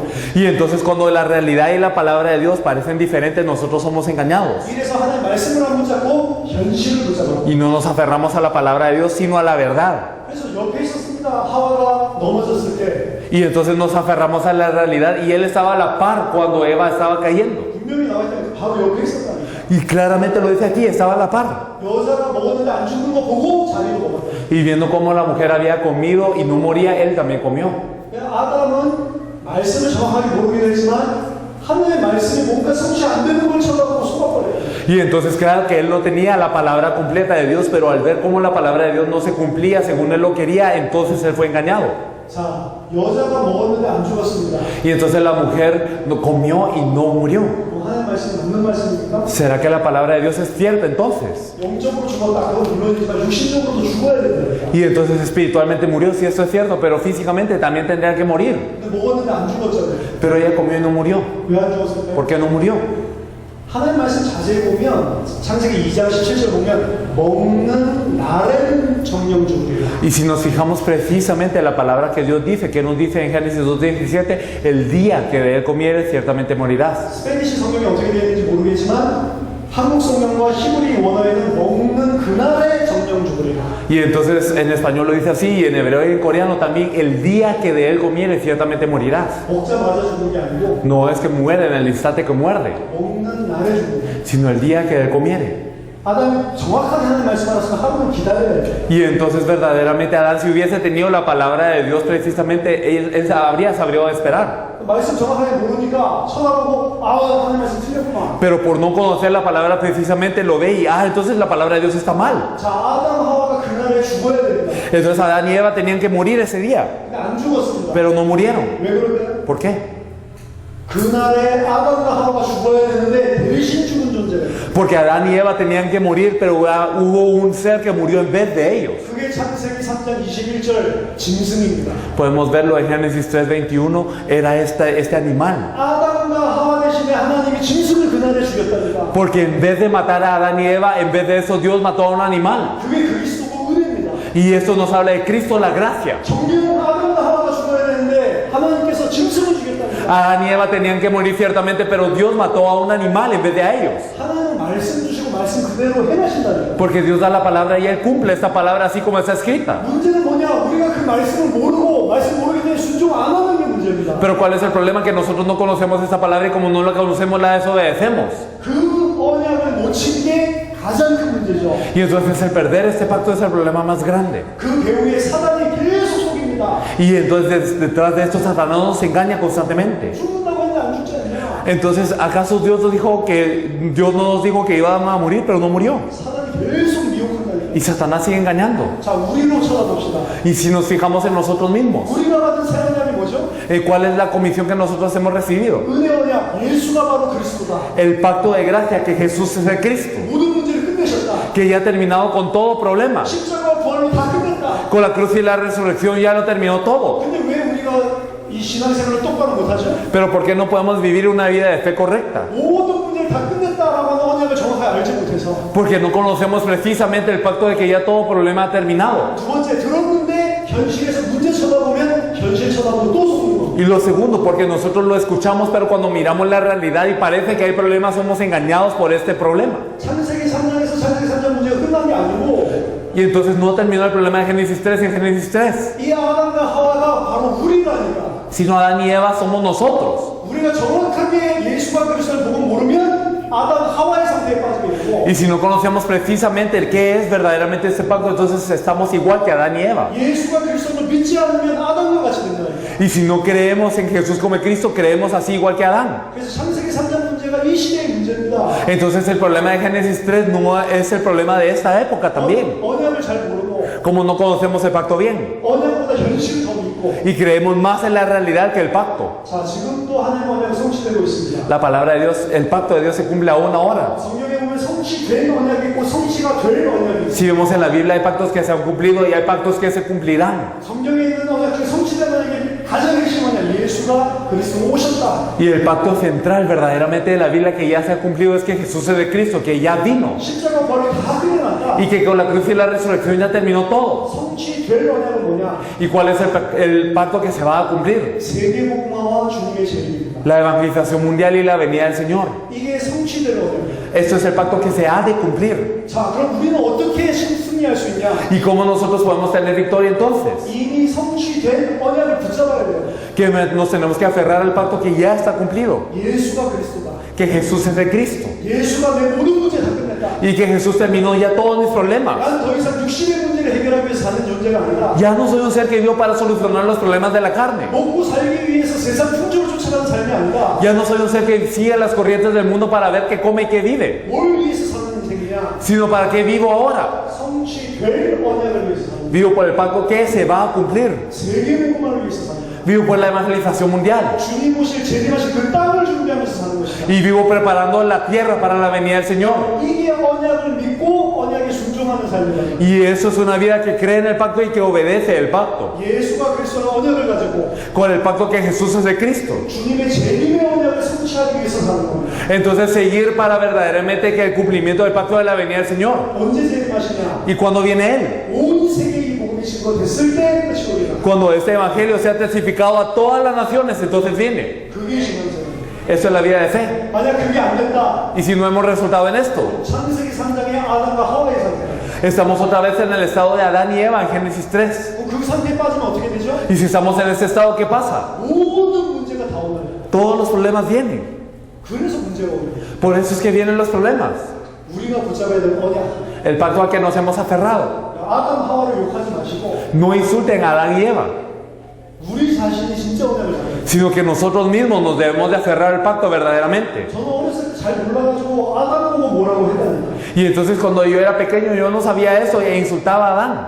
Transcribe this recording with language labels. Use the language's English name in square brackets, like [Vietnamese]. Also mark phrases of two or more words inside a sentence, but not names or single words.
[Spanish] Y entonces cuando la realidad y la palabra de Dios parecen diferentes, nosotros somos engañados. [Korean] 이래서 하나님 말씀을 안 붙잡고 현실을 붙잡아요. [Spanish] Y no nos aferramos a la palabra de Dios, sino a la verdad. [Korean] 그래서 옆에 있었습니다. 하와가 넘어졌을 때 [Spanish] Y entonces nos aferramos a la realidad y él estaba a la par cuando Eva estaba cayendo. [Korean] 분명히 나와 있다니까. 바로 옆에 있었다니까. [Spanish] Y claramente lo dice aquí, estaba a la par. [Korean] 여자가 먹었는데 안 죽는 거 보고 자기도 먹었다. [Spanish] Y viendo cómo la mujer había comido y no moría, él también comió. [Korean] 아담은 말씀을 정확하게 모르긴 했지만 하나님의 말씀이 뭔가 성취 안 되는 걸 쳐다보고 속아버려요. [Spanish] Y entonces claro que él no tenía la palabra completa de Dios, pero al ver cómo la palabra de Dios no se cumplía según él lo quería, entonces él fue engañado. [Korean] 자, 여자가 먹었는데 안 죽었습니다. [Spanish] Y entonces la mujer comió y no murió. [Korean] 뭐 하나님의 말씀이 맞는 말씀입니까? [Spanish] ¿Será que la palabra de Dios es cierta entonces? [Korean] 영적으로 죽었다. 그건 물론이지만 육신적으로도 죽어야 된다. [Spanish] Y entonces espiritualmente murió, sí, eso es cierto, pero físicamente también tendría que morir. [Korean] 근데 먹었는데 안 죽었잖아요. [Spanish] Pero ella comió y no murió. [Korean] 왜 안 죽었을까요? [Spanish] ¿Por qué no murió? [Korean] 하나님 말씀 자세히 보면 창세기 2장 17절 보면 먹는 날에는 정령주의예요. [Spanish] Y si nos fijamos precisamente en la palabra que Dios dice, que nos dice en Génesis 2:17, el día que de él comieres ciertamente morirás. [Korean] 스페니시 성경이 어떻게 되어 있는지 모르겠지만 한국 성경과 히브리 원어에는 먹는 그날의 정령주의예요. [Spanish] Y entonces en español lo dice así, y en hebreo y en coreano también, el día que de él comieres ciertamente morirás. [Korean] 먹자마자 죽는 게 아니고 [Spanish] No es que muere en el instante que muerde, [Korean] 먹는 날에 죽는 거예요. [Spanish] sino el día que de él comiere. [Korean] 아담이 정확하게 하나님 말씀 알았으면 하루는 기다려야 돼요. [Spanish] Y entonces verdaderamente Adán, si hubiese tenido la palabra de Dios precisamente, él habría sabido esperar. [Korean] 말씀 정확하게 모르니까 쳐다보고 하나님 말씀 틀렸구만. [Spanish] Pero por no conocer la palabra precisamente lo ve y entonces la palabra de Dios está mal. [Korean] 자, 아담 하와가 그날에 죽어야 됩니다. [Spanish] Entonces Adán y Eva tenían que morir ese día, [Korean] 근데 안 죽었습니다. [Spanish] pero no murieron. [Korean] 왜 그럴까요? [Spanish] ¿Por qué? [Korean] 그날에 아담과 하와가 죽어야 되는데 대신 죽은 존재예요. [Spanish] Porque Adán y Eva tenían que morir, pero hubo un ser que murió en vez de ellos. [Korean] 그게 창세기 3장 21절 짐승입니다. [Spanish] Podemos verlo en Génesis 3:21, era este animal. [Korean] 아담과 하와 대신에 하나님이 짐승을 그날에 죽였다니까. [Spanish] Porque en vez de matar a Adán y Eva, en vez de eso Dios mató a un animal. [Korean] 그게 그리스도고 은혜입니다. [Spanish] Y esto nos habla de Cristo, la gracia. [Korean] 정규는 아담과 하와가 죽어야 되는데 하나님께서 짐승을 죽였다니까. [Spanish] Adán y Eva tenían que morir ciertamente, pero Dios mató a un animal en vez de a ellos. [Korean] 하나님은 말씀 주시고 말씀 그대로 행하신다니까. [Spanish] Porque Dios da la palabra y Él cumple esta palabra así como está escrita. [Korean] 문제는 뭐냐? 우리가 그 말씀을 모르고 말씀 모르기 때문에 순종 안 하는 게 문제입니다. [Spanish] Pero ¿cuál es el problema? Que nosotros no conocemos esta palabra y como no la conocemos la desobedecemos. [Korean] 그 언약을 놓친 게 가장 큰 문제죠. [Spanish] Y entonces el perder este pacto es el problema más grande. [Korean] 그 배후에 사단이 계속 속입니다. [Spanish] Y entonces detrás de esto Satanás nos engaña constantemente. [Korean] 죽는다고 했는데 안 죽지 않냐? [Spanish] Entonces, ¿acaso Dios no nos dijo que iban a morir, pero no murió? [Korean] 사단이 계속 미혹한다니까. [Spanish] Y Satanás sigue engañando. [Korean] 자, 우리로 쳐다봅시다. [Spanish] Y si nos fijamos en nosotros mismos, [Korean] 우리가 받은 새 언약이 뭐죠? [Spanish] ¿cuál es la comisión que nosotros hemos recibido? [Korean] 은혜 언약, 예수가 바로 그리스도다. [Spanish] El pacto de gracia, que Jesús es el Cristo, [Korean] 모든 문제를 끝내셨다. [Spanish] que ya ha terminado con todo problema. [Korean] 십자가와 부활로 다 끝냈다. [Spanish] Con la cruz y la resurrección ya lo terminó todo. [Korean] 근데 왜 우리가 이 신앙생활을 똑바로 못하죠? [Spanish] Pero ¿por qué no podemos vivir una vida de fe correcta? [Korean] 모든 문제를 다 끝냈다라고 하는 언약을 정확하게 알지 못해서. [Spanish] Porque no conocemos precisamente el pacto de que ya todo problema ha terminado. [Korean] 두 번째, 들었는데 현실에서 문제 쳐다보면 현실 쳐다보고 또 속는 거. [Spanish] Y lo segundo, porque nosotros lo escuchamos, pero cuando miramos la realidad y parece que hay problemas, somos engañados por este problema. [Korean] 창세기 3장에서 창세기 3장 문제가 끝난 게 아니고 [Spanish] Y entonces no terminó el problema de Génesis 3 en Génesis 3, [Korean] 이 아담과 하와가 바로 우리라니까. [Spanish] sino Adán y Eva somos nosotros. [Korean] 우리가 정확하게 예수와 그리스도를 보고 모르면 아담 하와의 상태에 빠지게 되고 [Spanish] Y si no conocemos precisamente el qué es verdaderamente este pacto, entonces estamos igual que Adán y Eva. [Korean] 예수와 그리스도를 믿지 않으면 아담과 같이 된다니까. [Spanish] Y si no creemos en Jesús como Cristo, creemos así igual que Adán. [Korean] 그래서 창세기 3장 문제가 이 시대의 문제입니다. [Spanish] Entonces el problema de Génesis 3 no es el problema de esta época también. [Korean] 언약을 잘 모르고 [Spanish] Como no conocemos el pacto bien [Korean] 언약보다 현실을 더 믿고 [Spanish] y creemos más en la realidad que el pacto. [Korean] 자, 지금도 하나님의 언약이 성취되고 있습니다. [Spanish] La palabra de Dios, el pacto de Dios se cumple aún ahora. [Korean] 성경에 보면 성취된 언약이 있고 성취가 될 언약이 있습니다. [Spanish] Si vemos en la Biblia hay pactos que se han cumplido y hay pactos que se cumplirán. [Korean] 성경에 있는 언약 중에 성취된 언약이 가장 핵심 언약, 예수가 그리스도로 오셨다. [Spanish] Y el pacto central verdaderamente de la Biblia que ya se ha cumplido es que Jesús es de Cristo, que ya vino. [Korean] 십자가 벌이 다 끝내놨다. [Spanish] Y que con la cruz y la resurrección ya terminó todo. [Korean] 성취될 언약은 뭐냐? [Spanish] ¿Y cuál es el pacto que se va a cumplir? [Korean] 세계복음화와 중국의 재림입니다. [Spanish] La evangelización mundial y la venida del Señor. [Korean] 이게 성취될 언약입니다. [Spanish] Esto es el pacto que se ha de cumplir. [Korean] 자, 그럼 우리는 어떻게 승리할 수 있냐? [Spanish] ¿Y cómo nosotros podemos tener victoria entonces? [Korean] 이미 성취된 언약을 붙잡아야 돼요. [Spanish] que nos tenemos que aferrar al pacto que ya está cumplido, [Korean] 예수가 그리스도다. [Spanish] que Jesús es el Cristo [Korean] 예수가 내 모든 문제 다 끝냈다. [Spanish] y que Jesús terminó ya todos mis problemas. [Korean] 나는 더 이상 육신의 문제를 해결하기 위해서 사는 존재가 아니라 [Spanish] Ya no soy un ser que vivió para solucionar los problemas de la carne. [Korean] 먹고 살기 위해서 세상 풍조를 쫓아가는 삶이 아니라 [Spanish] Ya no soy un ser que sigue las corrientes del mundo para ver qué come y qué vive, [Korean] 뭘 위해서 사는 인생이냐? [Spanish] sino para qué vivo ahora. [Korean] 성취될 언약을 위해서 사는 [Spanish] Vivo por el pacto que se va a cumplir. [Korean] 세계복음화를 위해서 사는 거야. [Spanish] Vivo por la evangelización mundial. [Korean] 주님 오실 재림하실 그 땅을 준비하면서 사는 것이다. [Spanish] Y vivo preparando la tierra para la venida del Señor. [Korean] 이게 언약을 믿고 언약에 순종하는 삶이다. [Spanish] Y eso es una vida que cree en el pacto y que obedece el pacto. [Korean] 예수가 그리스도는 언약을 가지고 [Spanish] Con el pacto que Jesús es de Cristo. [Korean] 주님의 재림의 언약을 성취하기 위해서 사는 겁니다. [Spanish] Entonces seguir para verdaderamente que el cumplimiento del pacto de la venida del Señor. [Korean] 언제 재림하시냐? [Spanish] ¿Y cuando viene Él? [Korean] 온 세계에 이 복음이 증거됐을 때 끝이 오리라. [Spanish] Cuando este evangelio sea testificado a todas las naciones, entonces viene. [Korean] 그게 신앙생활. [Spanish] Eso es la vida de fe. [Korean] 만약 그게 안 된다. [Spanish] Y si no hemos resultado en esto, [Korean] 창세기 3장의 아담과 하와의 상태. [Spanish] estamos otra vez en el estado de Adán y Eva en Génesis 3. [Korean] 그 상태에 빠지면 어떻게 되죠? [Spanish] Y si estamos en ese estado, ¿qué pasa? [Korean] 모든 문제가 다 오는. [Spanish] Todos los problemas vienen. [Korean] 그래서 문제가 오는. [Spanish] Por eso es que vienen los problemas. [Korean] 우리가 붙잡아야 될 언약. [Spanish] El pacto al que nos hemos aferrado. [Korean] 아담 하와를 욕하지 마시고 [Spanish] No insulten a Adán y Eva, [Korean] 우리 자신이 진짜 언약을 잡아야 돼요. [Spanish] sino que nosotros mismos nos debemos de aferrar al pacto verdaderamente. [Korean] 저는 어렸을 때 잘 몰라가지고 아담 보고 뭐라고 했다니까. [Spanish] Y entonces cuando yo era pequeño yo no sabía eso e insultaba a Adán.